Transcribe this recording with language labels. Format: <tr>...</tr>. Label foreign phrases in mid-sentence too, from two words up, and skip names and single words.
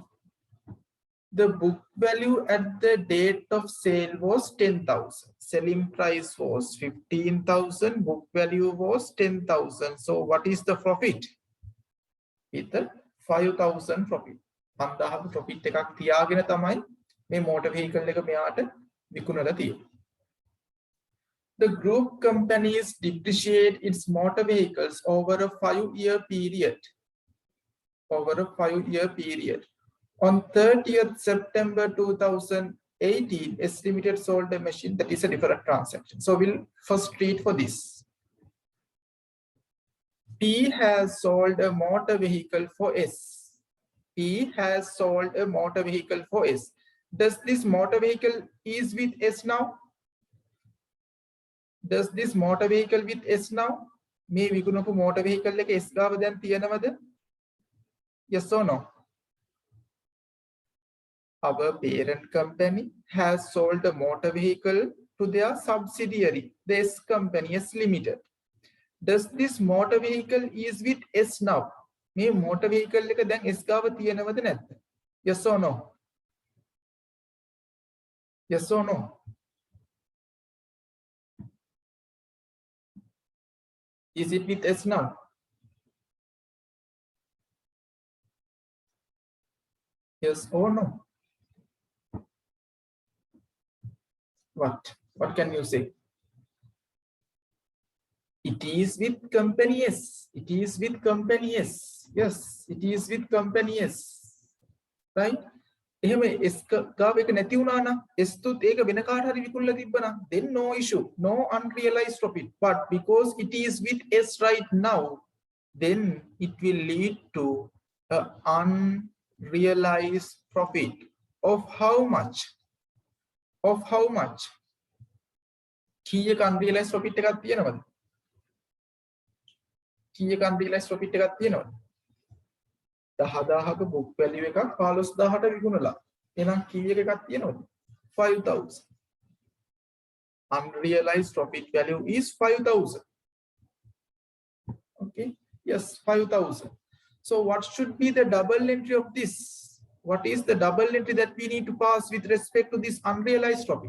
<en>The book value at the date of sale was 10,000. Selling price was 15,000. Book value was 10,000. So what is the profit? With the 5,000 profit.</en> <si>5,000 profit එකක් තියාගෙන තමයි මේ</si> <en>motor vehicle</en> <si>එක මෙයාට විකුණලා තියෙන්නේ.</si> <en>The group companies depreciate its motor vehicles over a 5-year period. Over a 5-year period. On 30th September 2018, S Limited sold a machine. That is a different transaction. So we'll first read for this. P has sold a motor vehicle for S. P has sold a motor vehicle for S. Does this motor vehicle is with S now? Does this motor vehicle with S now?</en> <si>May විකුණපු</si> <en>motor vehicle</en> <si>එක S ගාව දැන් තියෙනවද?</si> <en>Yes or no? Our parent company has sold a motor vehicle to their subsidiary, the S company, S Limited. Does this motor vehicle is with S now?</en> <si>May</si> <en>motor vehicle</en> <si>එක දැන් S ගාව තියෙනවද නැද්ද?</si> <en>Yes or no? Yes or no? Is it with S now? Yes or no? What? What can you say? It is with company S. It is with company S. Yes, it is with company S. Right?</en> <si>එහෙම S ගාව එක නැති වුණා නම් S තුත් ඒක වෙන කාට හරි විකුණලා තිබ්බනම්</si> <en>then no issue, no unrealized profit. But because it is with S right now, then it will lead to an unrealized profit of how much? Of how much?</en> <si>කීයක</si> <en>unrealized profit</en> <si>එකක් තියෙනවද? කීයක</si> <en>unrealized profit</en> <si>එකක් තියෙනවද? 10000ක</si> <en>book value</en> <si>එකක් 15000ට විකුණලා. එහෙනම් කීයක එකක් තියෙනවද? 5000.</si> <en>Unrealized profit value is 5000. Okay, yes, 5000. So what should be the double entry of this? What is the double entry that we need to pass with respect to this unrealized profit?</en>